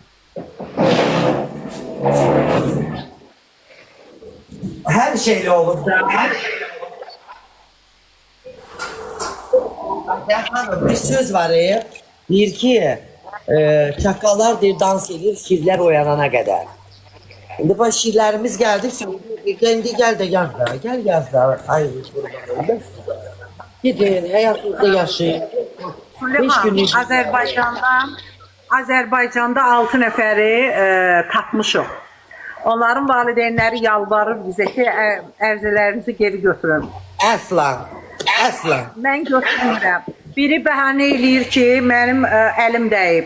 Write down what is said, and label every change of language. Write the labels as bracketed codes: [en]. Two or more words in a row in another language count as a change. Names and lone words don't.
[tr] Her şeyle olur da. Hanım, bir söz var ya. [az] Deyir ki, çakallar deyir, dans edir, şirlər oyanana kadar. [tr] Şimdi bu şirlərimiz geldi, kendi gel de yaz da, gel yaz da. Ay, gidin, hayatınızda yaşayın. Süleyman, [az] Azərbaycanda 6 nəfəri tapmışıq. Onların valideynləri yalvarır bizə ki, ərzələrinizi geri götürün. Asla, asla. Mən götürmürəm. Biri bəhanə eləyir ki, mənim əlim dəyib.